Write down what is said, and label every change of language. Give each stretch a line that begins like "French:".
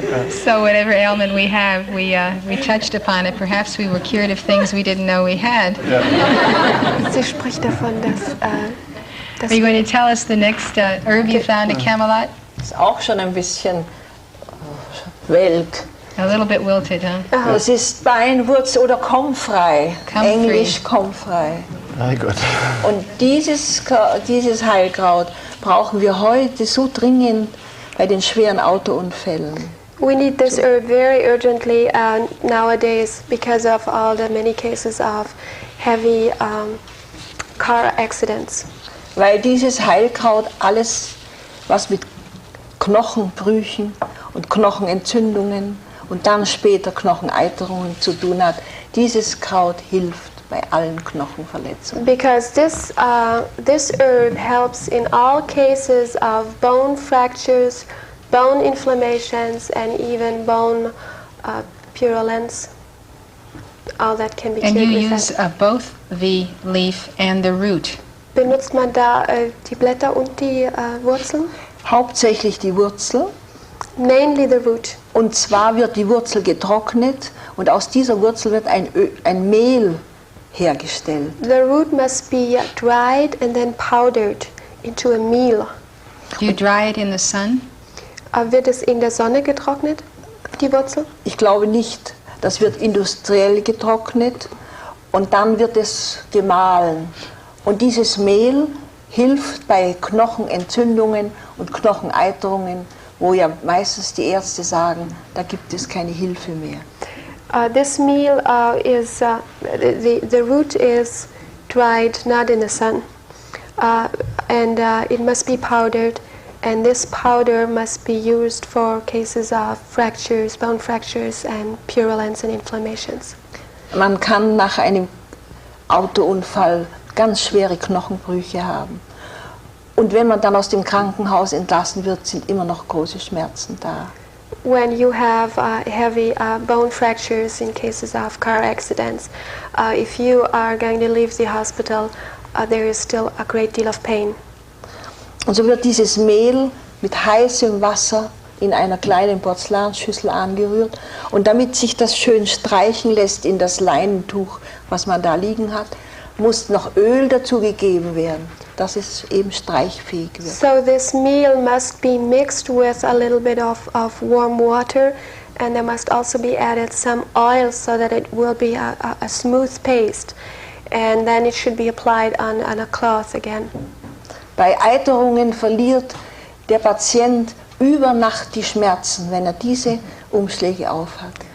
English: So whatever ailment we have, we touched upon it. Perhaps we were cured of things we didn't know we had.
German: Sie spricht davon, dass
English: Are you going to tell us the next herb you found at Camelot?
German: Ist auch schon ein bisschen welk.
English: A little bit wilted, huh?
German: Das ist Beinwurzel oder Comfrey.
English: Comfrey.
German: Englisch Comfrey.
English: Very good.
German: Und dieses Heilkraut brauchen wir heute so dringend bei den schweren Autounfällen.
English: we need this herb very urgently nowadays because of all the many cases of heavy car accidents.
German: Weil dieses Heilkraut alles, was mit Knochenbrüchen und Knochenentzündungen und dann später Knocheneiterungen zu tun hat, dieses Kraut hilft bei allen Knochenverletzungen.
English: Because this herb helps in all cases of bone fractures, bone inflammations, and even bone purulence. All that can be And cured you with use that. both the leaf and the root.
German: Benutzt man da die Blätter und die Wurzeln? Hauptsächlich die Wurzel.
English: Mainly the root.
German: Und zwar wird die Wurzel getrocknet und aus dieser Wurzel wird ein Mehl hergestellt. The root must be dried and then powdered into a meal.
English: Do you dry it in the sun?
German: Wird es in der Sonne getrocknet, die Wurzel? Ich glaube nicht. Das wird industriell getrocknet und dann wird es gemahlen. Und dieses Mehl hilft bei Knochenentzündungen und Knocheneiterungen, wo ja meistens die Ärzte sagen, da gibt es keine Hilfe mehr.
English: This meal is, the root is dried, not in the sun. And it must be powdered. And this powder must be used for cases of fractures, bone fractures, and purulence and inflammations.
German: Man kann nach einem Autounfall ganz schwere Knochenbrüche haben. Und wenn man dann aus dem Krankenhaus entlassen wird, sind immer noch große Schmerzen da.
English: When you have heavy bone fractures in cases of car accidents, if you are going to leave the hospital, there is still a great deal of pain.
German: Und so wird dieses Mehl mit heißem Wasser in einer kleinen Porzellanschüssel angerührt. Und damit sich das schön streichen lässt in das Leinentuch, was man da liegen hat, muss noch Öl dazu gegeben werden, dass es eben streichfähig wird.
English: So this meal must be mixed with a little bit of warm water, and there must also be added some oil so that it will be a smooth paste. And then it should be applied on a cloth again.
German: Bei Eiterungen verliert der Patient über Nacht die Schmerzen, wenn er diese Umschläge aufhat.